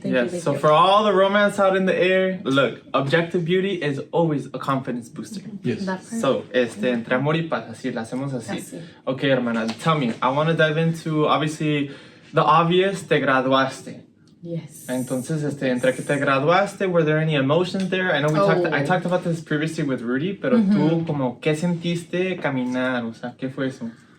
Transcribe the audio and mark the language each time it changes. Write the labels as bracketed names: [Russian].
[English] Yes, so for all the romance out in the air, look, objective beauty is always a confidence booster. Yes. That part. [Spanish] So, entre amor y paz, así, la hacemos así. Así. [English] Okay, [Spanish] hermana, [English] tell me, I want to dive into, obviously, the obvious, [Spanish] te graduaste. [English] Yes. [Spanish] Entonces, entre que te graduaste, [English] were there any emotions there? I know I talked about this previously with Rudy, [Spanish] pero tú, como, ¿qué sentiste caminar? O sea, ¿qué fue eso?